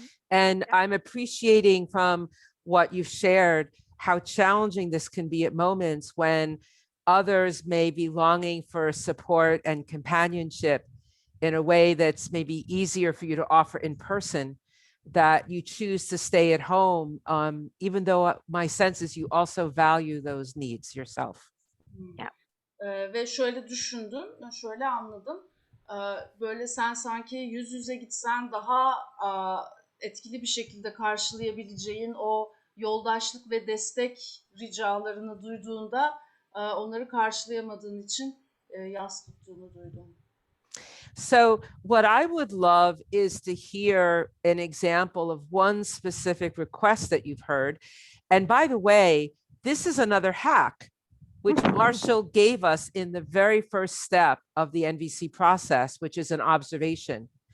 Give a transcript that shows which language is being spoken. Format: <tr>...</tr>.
<en>And I'm appreciating from what you've shared how challenging this can be at moments when others may be longing for support and companionship in a way that's maybe easier for you to offer in person, that you choose to stay at home, even though my sense is you also value those needs yourself. Yeah.</en> <tr>Ve şöyle düşündüm, şöyle anladım. Böyle sen sanki yüz yüze gitsen daha etkili bir şekilde karşılayabileceğin o yoldaşlık ve destek ricalarını duyduğunda onları karşılayamadığın için yas tuttuğunu duydum.</tr> <en>So what I would love is to hear an example of one specific request that you've heard. And by the way, this is another hack, which Marshall gave us in the very first step of the NVC process, which is an observation.</en>